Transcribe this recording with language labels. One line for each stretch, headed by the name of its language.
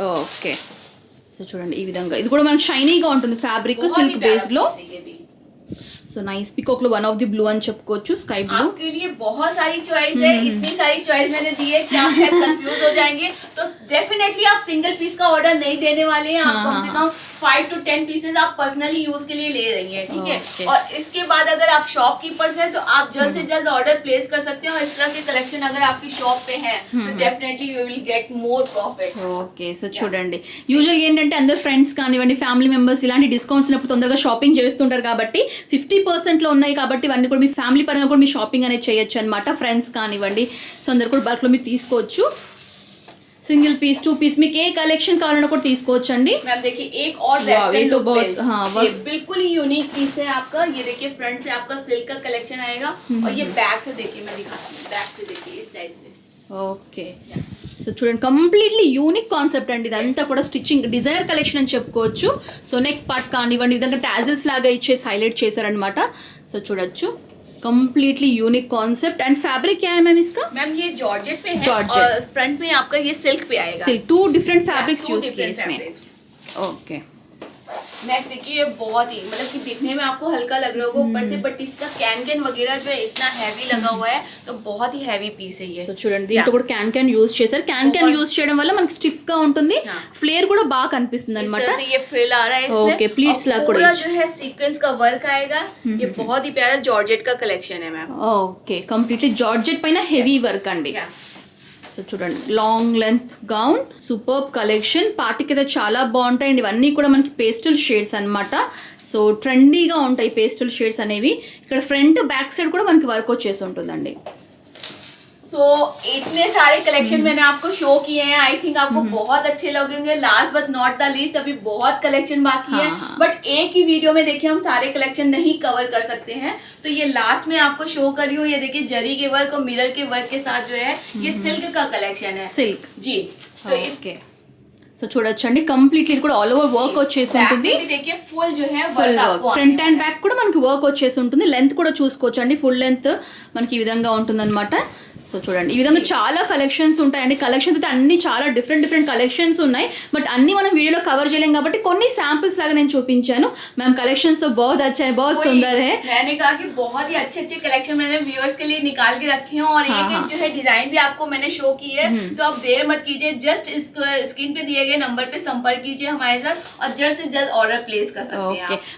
Telugu: Okay, so చూడండి ఈ విధంగా ఇది కూడా మనకి షైనీగా ఉంటుంది. ఫ్యాబ్రిక్ సిల్క్ బేస్డ్ లో. సో నైస్ పికాక్ లో 1 ఆఫ్ ది బ్లూ అని చెప్పుకోవచ్చు.
English: Sky blue.
Hindi: आपके लिए बहुत सारी चॉइस है. इतनी सारी चॉइस मैंने दी है कि आप शायद कंफ्यूज हो जाएंगे. तो डेफिनेटली आप सिंगल पीस का ऑर्डर नहीं देने वाले हैं. आप कम से कम 5 to 10 पीसेज आप पर्सनली यूज के लिए ले रही हैं. ठीक है. और इसके बाद अगर आप शॉपकीपर्स हैं तो आप जल्द से जल्द ऑर्डर प्लेस कर सकते हैं. और इस तरह के कलेक्शन अगर आपकी शॉप पे है तो definitely
English: You will get more profit.
Telugu: Okay, so చూడండి యూజువల్గా ఏంటంటే అందరు ఫ్రెండ్స్ కానివ్వండి ఫ్యామిలీ మెంబర్స్ ఇలాంటి డిస్కౌంట్స్ ఉన్నప్పుడు తొందరగా షాపింగ్ చేస్తుంటారు కాబట్టి 50% లో ఉన్నాయి కాబట్టి ఇవన్నీ కూడా మీ ఫ్యామిలీ పరంగా కూడా మీ షాపింగ్ అనేది చేయొచ్చు అనమాట. ఫ్రెండ్స్ కానివ్వండి సో అందరు కూడా బల్క్ లో మీరు తీసుకోవచ్చు.
Hindi: सिंगल पीस 2 पीस में एक कलेक्शन कालना को
Telugu: తీసుకోవచ్చు అండి.
Hindi: मैम देखिए एक और वेस्टर्न लुक पे. ये बिल्कुल ही यूनिक पीस है आपका. ये देखिए फ्रंट से आपका सिल्क का कलेक्शन आएगा और ये बैक से देखिए मैं दिखाती हूँ. बैक से देखिए इस टाइप से.
Telugu: ఓకే, సో చూడండి కంప్లీట్లీ యూనిక్ కాన్సెప్ట్ అండి. ఇదంతా కూడా స్టిచ్చింగ్ డిజైనర్ కలెక్షన్ అని చెప్పుకోవచ్చు. సో నెక్ పార్ట్ కానివ్వండి ఈ విధంగా టాజిల్స్ లాగా ఇచ్చేసి హైలైట్ చేశారనమాట. సో చూడొచ్చు
Hindi: completely unique concept. And fabric क्या है मैम इसका? मैम ये जॉर्जेट पे है. जॉर्जेट. और फ्रंट में आपका ये सिल्क पे आएगा. सिल्क 2 डिफरेंट फैब्रिक्स यूज किए इसमें. ओके, नेक्स्ट देखिए ये बहुत ही मतलब कि दिखने में आपको हल्का लग रहा होगा ऊपर से, बट इसका कैन वगैरह जो है इतना हैवी लगा हुआ है तो बहुत ही हैवी पीस है ये.
Telugu: సో చూడండి దీంట్లో కూడా క్యాన్ యూజ్ చేశారు. క్యాన్ యూజ్ చేయడం వల్ల మనకి స్టిఫ్ గా ఉంటుంది. ఫ్లేర్ కూడా బాగా కనిపిస్తుంది అన్నమాట.
Hindi: ये फ्रिल आ रहा है इसमें. ओके, प्लीट्स ला కూడా पूरा जो है सीक्वेंस का वर्क आएगा. ये बहुत ही प्यारा जॉर्जेट का कलेक्शन है मैम.
Telugu: ఓకే, కంప్లీట్లీ జార్జెట్ పైన హెవీ వర్క్ అండి. సో చూడండి long length gown superb collection. పార్టీకి అయితే చాలా బాగుంటాయండి. ఇవన్నీ కూడా మనకి పేస్టల్ షేడ్స్ అన్నమాట. సో ట్రెండీగా ఉంటాయి పేస్టల్ షేడ్స్ అనేవి. ఇక్కడ ఫ్రంట్ బ్యాక్ సైడ్ కూడా మనకి వర్క్ వచ్చేసి ఉంటుందండి.
Hindi: सो इतने सारे कलेक्शन मैंने आपको शो किए हैं.
English: I think
Hindi: आपको बहुत अच्छे लगेंगे.
English: last but not the least
Hindi: अभी बहुत कलेक्शन बाकी है. बट एक ही वीडियो में देखिए हम सारे कलेक्शन नहीं कवर कर सकते हैं. तो ये लास्ट में आपको शो कर रही हूँ. ये देखिए जरी के वर्क और मिरर के वर्क के साथ जो है ये सिल्क का कलेक्शन है. सिल्क जी. तो
Telugu: ఓకే, సో చూడొచ్చండి కంప్లీట్లీ ఇది కూడా ఆల్ ఓవర్ వర్క్ వచ్చేసి ఉంటుంది.
Hindi: देखिए फुल जो है
Telugu: full work front and back కూడా మనకి వర్క్ వచ్చేసి ఉంటుంది. లెంత్ కూడా చూసుకోవచ్చు అండి. ఫుల్ లెంత్ మనకి ఈ విధంగా ఉంటుంది అనమాట. సో చూడండి ఈ విధంగా చాలా కలెక్షన్స్ ఉంటాయండి. కలెక్షన్స్ అయితే అన్ని చాలా డిఫరెంట్ కలెక్షన్స్ ఉన్నాయి. బట్ అన్ని మనం వీడియోలో కవర్ చేయలేం కాబట్టి కొన్ని శాంపిల్స్ లాగా నేను చూపించాను.
Hindi: मैम कलेक्शंस तो बहुत अच्छा है, बहुत सुंदर है. मैंने कहा कि बहुत ही अच्छे कलेक्शन मैंने व्यूअर्स के लिए निकाल के रखी हूँ और एक जो है डिजाइन भी आपको मैंने शो की है. तो आप देर मत कीजिए, जस्ट स्क्रीन पे दिए गए नंबर पे संपर्क कीजिए हमारे साथ और जल्द से जल्द ऑर्डर प्लेस कर सकते हैं आप.